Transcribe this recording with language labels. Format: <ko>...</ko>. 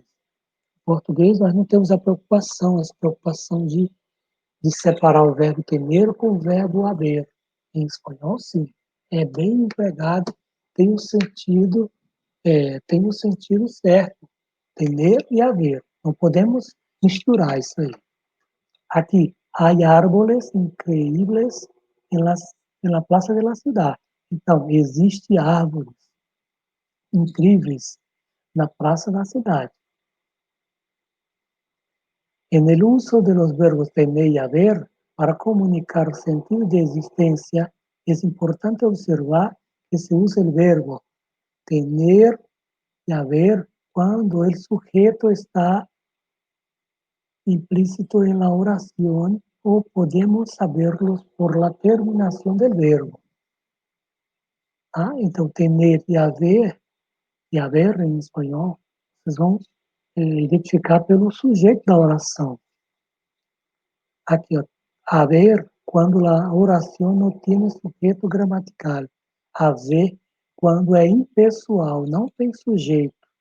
<pt>Em português, nós não temos essa preocupação de separar o verbo tener com o verbo haver. Em espanhol, sim. É bem empregado, tem o sentido certo. Tener e haver. Não podemos misturar isso aí.</pt> <es>Aqui, há árboles increíbles em la plaza de la ciudad.</es> <pt>Então, existe árvores incríveis na praça da cidade.</pt> <es>En el uso de los verbos tener y haber, para comunicar sentido de existencia, es importante observar que se usa el verbo tener y haber cuando el sujeto está implícito en la oración o podemos saberlos por la terminación del verbo.</es> <pt>Então, tener e haver E haver, em espanhol, vocês vão identificar pelo sujeito da oração. Aqui, ó, haver, quando a oração não tem sujeito gramatical. Haver, quando é impessoal, não tem sujeito.</pt>